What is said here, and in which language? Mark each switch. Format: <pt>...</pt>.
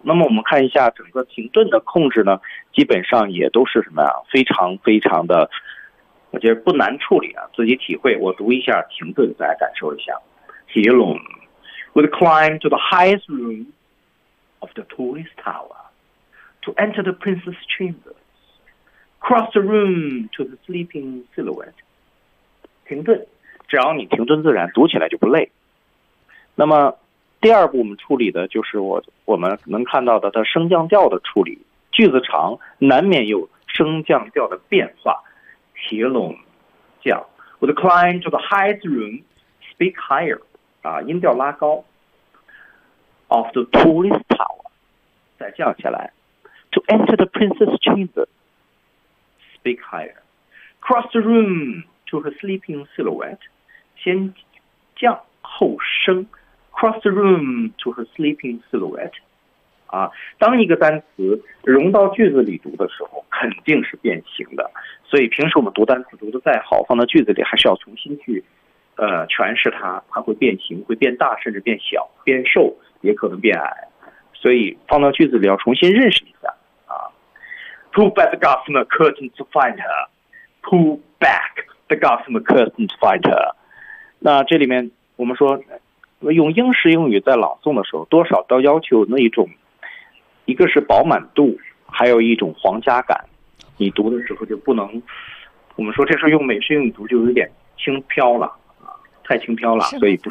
<zh>那么我们看一下整个停顿的控制呢，基本上也都是什么呀、啊？非常非常的，我觉得不难处理啊，自己体会。我读一下停顿，大家感受一下。</zh> <en>He alone would climb to the highest room of the tallest tower to enter the princess chambers, cross the room to the sleeping silhouette.</en> <zh>停顿，只要你停顿自然，读起来就不累。那么第二步我们处理的就是我们能看到的它升降调的处理。句子长难免有升降调的变化。</zh> <en>He alone</en> <zh>讲</zh> <en>would climb to the highest room, speak higher.</en> <zh>啊，音调拉高</zh> <en>，of the tallest tower，</en> <zh>再降下来</zh> <en>，to enter the princess chamber， speak higher， cross the room to her sleeping silhouette，</en> <zh>先降后升</zh> <en>，cross the room to her sleeping silhouette，</en> <zh>啊，当一个单词融到句子里读的时候，肯定是变形的。所以平时我们读单词读得再好，放到句子里还是要重新去诠释它，它会变形，会变大，甚至变小，变瘦，也可能变矮。所以放到句子里要重新认识一下啊。</zh> <en>Pull back the gossamer curtain to find her. Pull back the gossamer curtain to find her.</en> <zh>那这里面我们说用英式英语在朗诵的时候，多少都要求那一种，一个是饱满度，还有一种皇家感。你读的时候就不能，我们说这时候用美式英语读就有点轻飘了，太轻飘了，所以不</zh>